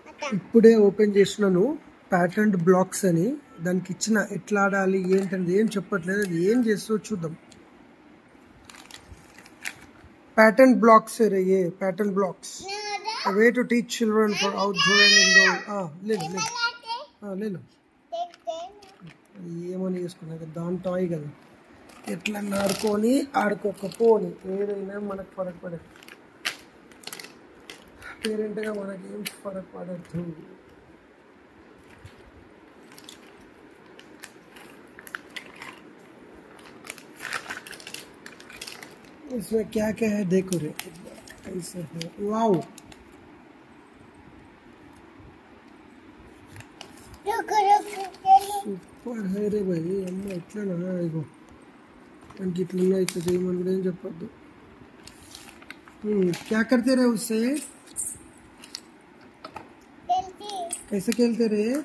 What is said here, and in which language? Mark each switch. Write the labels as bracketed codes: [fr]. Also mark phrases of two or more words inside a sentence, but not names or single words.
[te] ఇప్పుడే ఓపెన్ చేసినాను [en] pattern blocks [te] అని. దానికి ఇచ్చిన ఎట్లా ఆడాలి ఏంటంటే ఏం చెప్పట్లేదు, అది ఏం చేస్తో చూద్దాం. [en] pattern blocks a pattern blocks a way to teach children for outdoor and indoor. [te] లేదు ఏమని చేసుకున్నా దాని టాయ్ కదా, ఎట్లా ఆడుకొని ఆడుకోకపోని ఏదైనా మనకు ఫరక్ పడదు, పేరెంట్గా మనకి ఏం [hi] फर्क पड़ता. इसमें क्या क्या है देखो रे, ऐसा है. वाओ సూపర్ है रे भाई. [te] అమ్మ ఎట్లా ఇగో మనకి ఇట్లా ఇట్లా చేయమని కూడా ఏం చెప్పొద్దు. [hi] क्या करते रहे उससे, कैसे खेलते रहे.